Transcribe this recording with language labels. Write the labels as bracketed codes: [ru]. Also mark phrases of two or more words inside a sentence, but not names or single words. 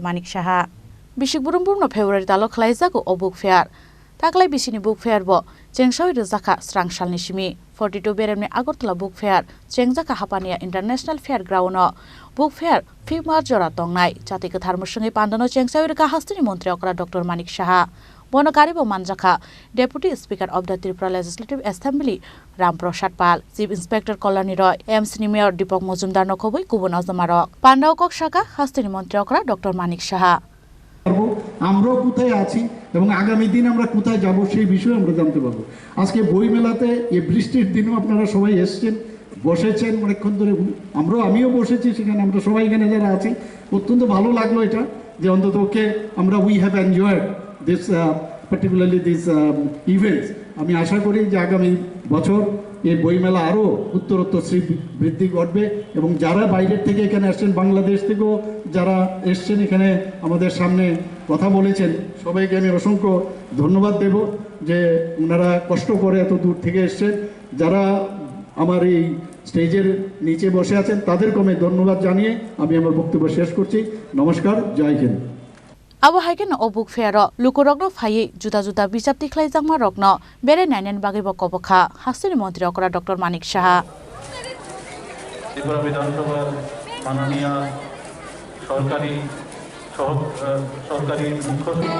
[trp] Manik Saha bisik burumburno February talo khlaijako o [en] book fair [trp] taklai bisini [en] book fair [trp] bo chengsawi rezaka Srangsal nisimi 42 beremni Agartala [en] book fair [trp] changjakha Hapania International Fair Groundo [en] book fair [trp] 5 March jora tongnai jati kethar musunge pandano chengsawi reka hasteni mantri okra Dr. Manik Saha Bonokari bo Manjakha, [en] Deputy Speaker of the Tripura Legislative Assembly, Ramprasad Pal, Chief Inspector Kolani Roy, MC Mayor Deepak Mojumdar [trp] Nokoboi, Kubun Azamarok, Pandao Kok Shaka, Hasteni Mantri okra Dr. Manik Saha. [bn] আমরাও কোথায় আছি এবং আগামী দিন আমরা কোথায় যাব সেই বিষয়ে আমরা জানতে পারবো। আজকে বই মেলাতে এই বৃষ্টির দিনও আপনারা সবাই এসেছেন, বসেছেন অনেকক্ষণ ধরে, আমিও বসেছি সেখানে, আমরা সবাই এখানে যারা আছি অত্যন্ত ভালো লাগলো এটা যে অন্তত আমরা [en] we have enjoyed this particularly this events [bn] আমি আশা করি যে আগামী বছর এই বইমেলা আরো উত্তরোত্তর বৃদ্ধি ঘটবে এবং যারা বাইরের থেকে এখানে আসছেন, বাংলাদেশ থেকেও যারা এসছেন এখানে আমাদের সামনে কথা বলেছেন, সবাইকে আমি অসংখ্য ধন্যবাদ দেব যে ওনারা কষ্ট করে এত দূর থেকে এসছেন। যারা আমার এই স্টেজের নিচে বসে আছেন তাদেরকে আমি ধন্যবাদ জানিয়ে আমি আমার বক্তব্য শেষ করছি। নমস্কার, [hi] जय हिंद। [trp] Abo haiken o [en] book fair [trp] lukurokno phai juta bijapti khlaijangma rokno bere nainen bagi bokobokha hasteni mantri okra Dr. Manik Saha [bn] ত্রিপুরা বিধানসভার মাননীয় সরকারি মুখ্য